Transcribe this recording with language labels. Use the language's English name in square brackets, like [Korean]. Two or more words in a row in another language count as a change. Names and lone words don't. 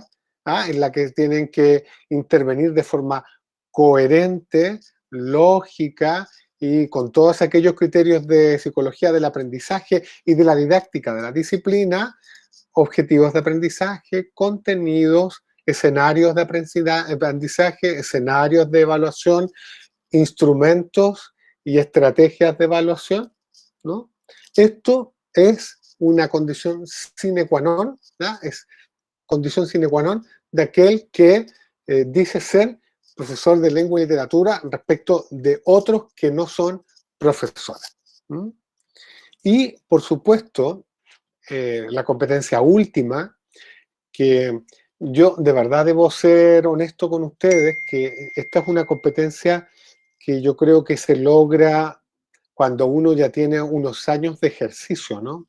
[Spanish] en la que tienen que intervenir de forma coherente, lógica y con todos aquellos criterios de psicología del aprendizaje y de la didáctica de la disciplina, objetivos de aprendizaje, contenidos, escenarios de aprendizaje, escenarios de evaluación, instrumentos y estrategias de evaluación, ¿no? Esto es una condición [Latin] sine qua non, [Spanish] es condición [Latin] sine qua non [Spanish] de aquel que dice ser profesor de lengua y literatura respecto de otros que no son profesores. Y, por supuesto, la competencia última, que yo de verdad debo ser honesto con ustedes, que esta es una competencia que yo creo que se logra cuando uno ya tiene unos años de ejercicio, ¿no?